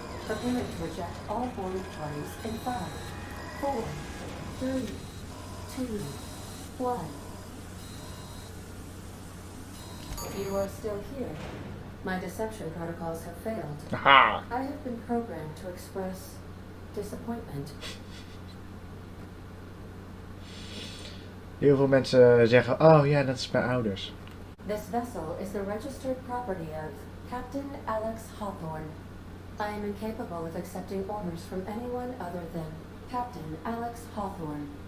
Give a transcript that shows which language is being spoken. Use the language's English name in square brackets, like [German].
[English] Preparing to eject all boarding parties in 5, 4, 3, 2, 1. You are still here. My deception protocols have failed. Aha! I have been programmed to express disappointment. [Dutch] Heel veel mensen zeggen, oh ja, dat is mijn ouders. [English] This vessel is the registered property of Captain Alex Hawthorne. I am incapable of accepting orders from anyone other than Captain Alex Hawthorne.